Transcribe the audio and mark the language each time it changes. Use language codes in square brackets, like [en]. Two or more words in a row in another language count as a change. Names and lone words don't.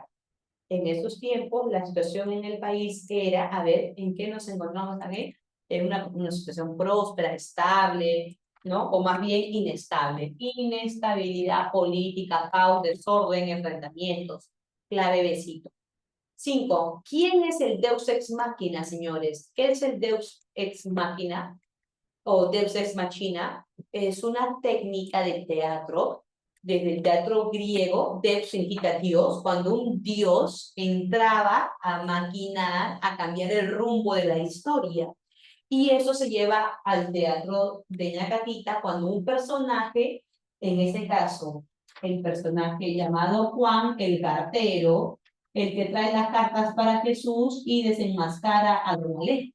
[es] En esos tiempos, la situación en el país era, a ver, ¿en qué nos encontramos también? En una situación próspera, estable, ¿no? O más bien inestable. Inestabilidad política, caos, desorden, enfrentamientos. Clave besito. 5. ¿Quién es el [la] Deus ex machina, [es] señores? ¿Qué es el [la] Deus ex machina? [es] O [la] Deus ex machina. [es] Es una técnica de teatro desde el teatro griego. Deus significa Dios, cuando un Dios entraba a maquinar, a cambiar el rumbo de la historia. Y eso se lleva al teatro de Ñacatita cuando un personaje, en ese caso, el personaje llamado Juan, el cartero, el que trae las cartas para Jesús y desenmascara a Don Alejo.